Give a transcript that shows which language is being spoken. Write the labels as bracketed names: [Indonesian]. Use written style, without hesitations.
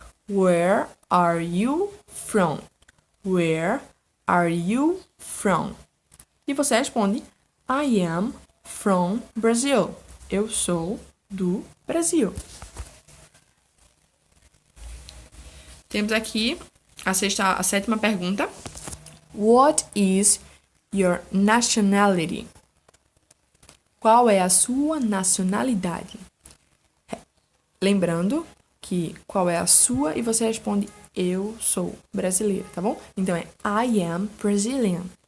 [English] Where are you from? Where are you from? [Portuguese] E você responde, [English] I am from Brazil. [Portuguese] Eu sou do Brasil. Temos aqui a sétima pergunta. [English] What is your nationality? [Portuguese] Qual é a sua nacionalidade? Lembrando que qual é a sua e você responde, eu sou brasileira, tá bom? Então é [English] I am Brazilian.